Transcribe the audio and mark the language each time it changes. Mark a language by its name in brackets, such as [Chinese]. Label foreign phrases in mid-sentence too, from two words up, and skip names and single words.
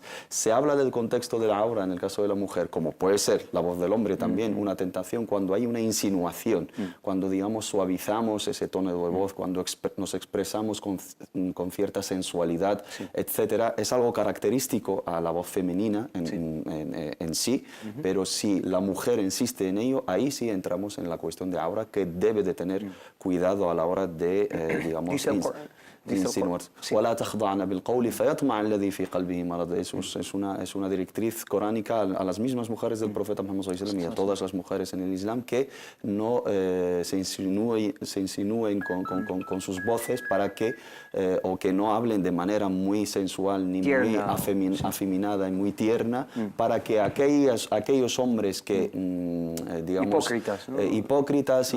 [Spanish] Se habla del contexto de la aura en el caso de la mujer, como puede ser la voz del hombre también, una tentación, cuando hay una insinuación, cuando, digamos, suavizamos ese tono de voz, cuando nos expresamos con cierta sensualidad, etcétera. Es algo característico a la voz femenina en sí, pero si la mujer insiste en ello, ahí sí entramos en la cuestión de aura, que debe de tener cuidado a la hora de, digamos, insinuar. [Arabic] ولا تخضعن بالقول فيطمع الذي في قلبه مرض. [Spanish] Es una directriz coránica a las mismas mujeres del profeta Muhammad [Arabic] صلى الله عليه وسلم [Spanish] y a todas las mujeres en el Islam, que no se insinúen con sus voces para que, o que no hablen de manera muy sensual ni tierna, muy afeminada y muy tierna, para que aquellos hombres que, digamos, hipócritas, ¿no?